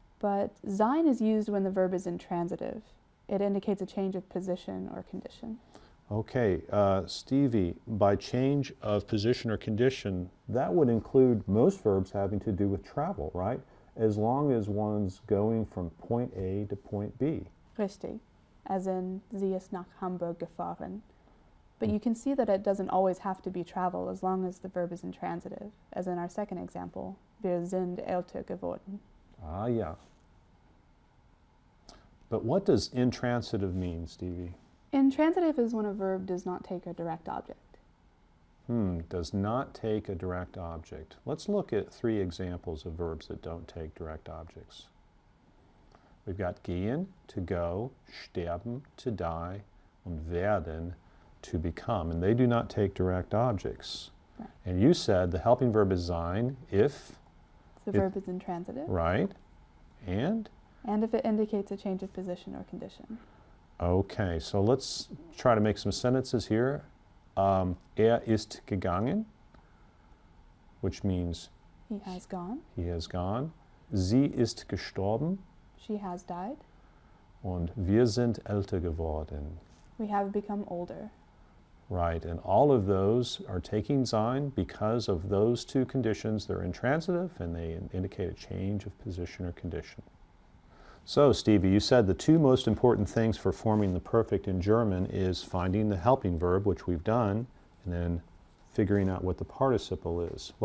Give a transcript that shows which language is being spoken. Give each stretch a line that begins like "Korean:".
English: But sein is used when the verb is intransitive. It indicates a change of position or condition. Okay, Stevie, by change of position or condition, that would include most verbs having to do with travel, right? As long as one's going from point A to point B.
German: Richtig,
English: as in
German: sie ist nach Hamburg gefahren.
English: But you can see that it doesn't always have to be travel as long as the verb is intransitive, as in our second example,
German: wir sind älter geworden.
English: Ah, yeah. But what does intransitive mean, Stevie? Intransitive is when a verb does not take a direct object. Does not take a direct object. Let's look at 3 examples of verbs that don't take direct objects. We've got gehen, to go, sterben, to die, and werden, to become. And they do not take direct objects. Right. And you said the helping verb is sein if, The verb is intransitive, right, and? and if it indicates a change of position or condition. Okay, so let's try to make some sentences here.
German: Ist gegangen,
English: which means He has gone, he has gone.
German: Sie ist gestorben
English: she has died,
German: und wir sind älter geworden.
English: we have become older. Right, and all of those are taking sein because of those 2 conditions. They're intransitive and they indicate a change of position or condition. So, Stevie, you said the 2 most important things for forming the perfect in German is finding the helping verb, which we've done, and then figuring out what the participle is.